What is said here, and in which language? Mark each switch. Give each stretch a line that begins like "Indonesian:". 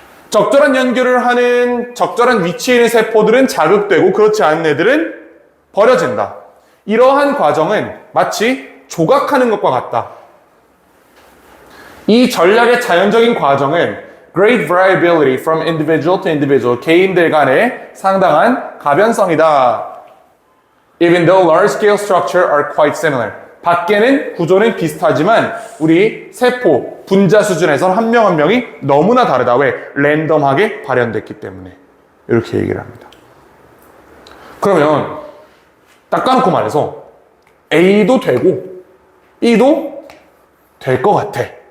Korean: 적절한 연결을 하는 적절한 위치에 있는 세포들은 자극되고 그렇지 않은 애들은 버려진다. 이러한 과정은 마치 조각하는 것과 같다. 이 전략의 자연적인 과정은
English: great variability from individual to individual,
Korean: 개인들 간의 상당한 가변성이다.
English: Even though large-scale structure are quite similar.
Korean: 밖에는 구조는 비슷하지만 우리 세포, 분자 수준에서는 한 명 한 명이 너무나 다르다. 왜? 랜덤하게 발현됐기 때문에. 이렇게 얘기를 합니다. 그러면 딱 까놓고 말해서 A도 되고 B도 될 것 같아.